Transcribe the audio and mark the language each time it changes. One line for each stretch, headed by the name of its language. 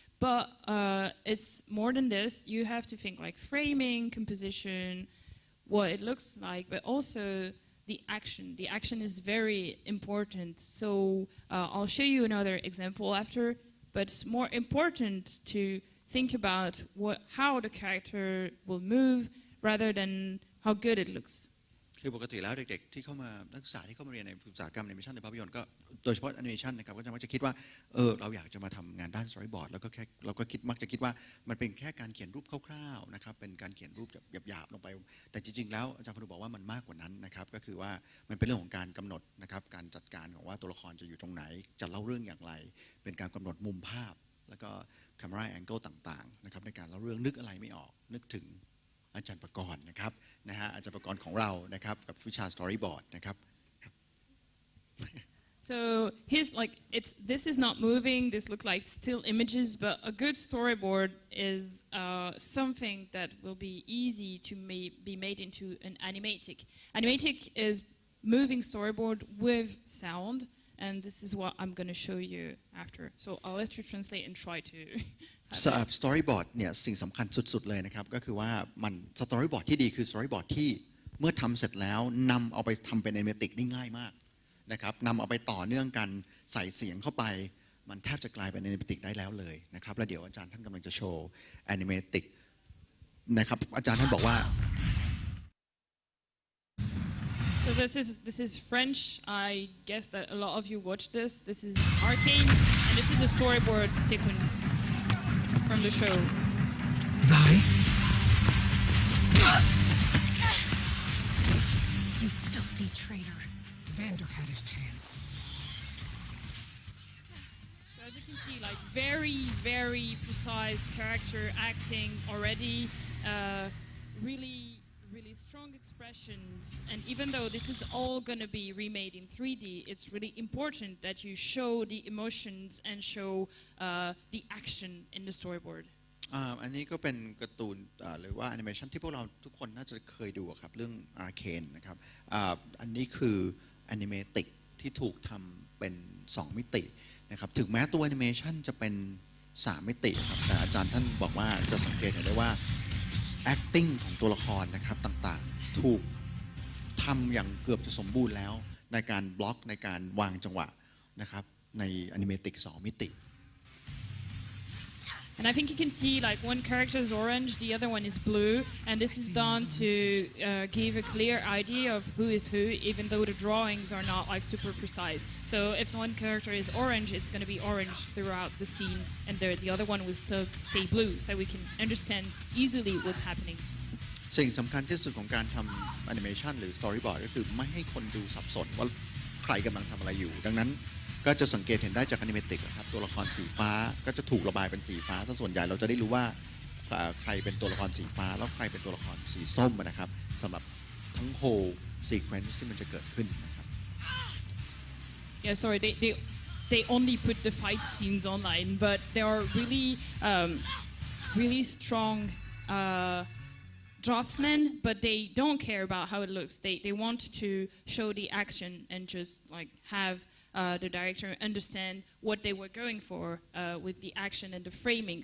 English: but it's more than this. You have to think like framing, composition, what it looks like, but also the action. The action is very important. So I'll show you another example after, but it's more important to think about how the character will move rather than how good it looks.
Thai: คือปกติแล้วเด็กๆที่เข้ามานักศึกษาที่เข้ามาเรียนในอุตสาหกรรมแอนิเมชันในภาพยนตร์ก็โดยเฉพาะแอนิเมชันนะครับก็จะมักจะคิดว่าเราอยากจะมาทำงานด้าน storyboard แล้วก็แค่เราก็มักจะคิดว่ามันเป็นแค่การเขียนรูปคร่าวๆนะครับเป็นการเขียนรูปหยาบๆลงไปแต่จริงๆแล้วอาจารย์พนุบอกว่ามันมากกว่านั้นนะครับก็คือว่ามันเป็นเรื่องของการกำหนดนะครับการจัดการของว่าตัวละครจะอยู่ตรงไหนจะเล่าเรื่องอย่างไร เป็นการกำหนดมุมภาพแล้วก็ camera angle ต่างๆนะครับในการเล่าเรื่องนึกอะไรไม่ออกนึกถึงอาจารย์ประกรณ์นะครับอาจารย์ประกรณ์ของเรานะครับกับวิชา storyboard นะครับ
English: So he's like, this is not moving, this looks like still images, but a good storyboard is something that will be easy to be made into an animatic. Animatic is moving storyboard with sound, and this is what I'm going to show you after. So I'll let you translate and try to...
Thai: storyboard เนี่ยสิ่งสำคัญสุดๆเลยนะครับก็คือว่ามัน storyboard ที่ดีคือ storyboard ที่เมื่อทำเสร็จแล้วนำเอาไปทำเป็น animatic ได้ง่ายมากนะครับนำเอาไปต่อเนื่องกันใส่เสียงเข้าไปมันแทบจะกลายเป็น animatic ได้แล้วเลยนะครับแล้วเดี๋ยวอาจารย์ท่านกำลังจะโชว์ animatic นะครับอาจารย์ท่านบอกว่า
English: So this is French. I guess that a lot of you watch this. This is Arcane, and this is a storyboard sequence from the show. You filthy traitor. Vander had his chance. So as you can see, like very, very precise character acting already. Really strong expressions, and even though this is all going to be remade in 3D, it's really important that you show the emotions and show the action in the storyboard.
Thai: อันนี้ก็เป็นการ์ตูนหรือว่าแอนิเมชันที่พวกเราทุกคนน่าจะเคยดูครับเรื่อง Arcane นะครับอันนี้คือแอนิเมติกที่ถูกทำเป็น2มิตินะครับถึงแม้ตัวแอนิเมชันจะเป็น3มิติครับแต่อาจารย์ท่านบอกว่าจะสังเกตเห็นได้ว่าacting ของตัวละครนะครับต่างๆถูกทำอย่างเกือบจะสมบูรณ์แล้วในการบล็อกในการวางจังหวะนะครับในอนิเมติก2มิติ
English: And I think you can see like one character is orange, the other one is blue, and this is done to give a clear idea of who is who, even though the drawings are not like super precise. So if one character is orange, it's going to be orange throughout the scene, and the other one will still stay blue, so we can understand easily what's happening.
Thai: สิ่งสำคัญที่สุดของการทำแอนิเมชันหรือ storyboard ก็คือไม่ให้คนดูสับสนว่าใครกำลังทำอะไรอยู่ดังนั้นก็จะสังเกตเห็นได้จากอนิเมติกครับตัวละครสีฟ้าก็จะถูกระบายเป็นสีฟ้าซะส่วนใหญ่เราจะได้รู้ว่าใครเป็นตัวละครสีฟ้าแล้วใครเป็นตัวละครสีส้มนะครับสำหรับทั้ง
English: whole sequence
Thai: ที่มันจะเกิดขึ้นนะครับ
English: Yeah, sorry, they only put the fight scenes online, but they are really strong draftsmen, but they don't care about how it looks. They want to show the action and just like have the director understand what they were going for with the action and the framing.